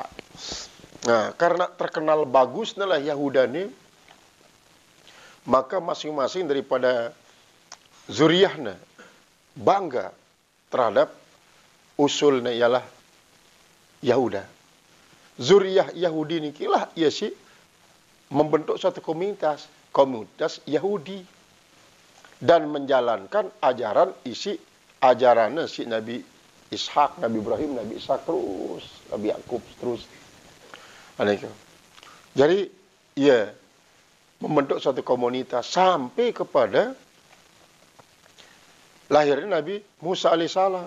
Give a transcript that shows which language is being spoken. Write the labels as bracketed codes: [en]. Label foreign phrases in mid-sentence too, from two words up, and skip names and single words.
[bjn] Nah, karena terkenal bagus lah Yahuda ni, maka masing-masing daripada zuriyahna bangga terhadap usulnya ialah Yahuda. Zuriyah Yahudi ni kilah ia si membentuk suatu komunitas Yahudi dan menjalankan ajaran ajarannya si Nabi Ishak, Nabi Ibrahim, Nabi Ishak terus, Nabi Yakub terus. Jadi ia membentuk suatu komunitas sampai kepada lahirnya Nabi Musa alaihissalam.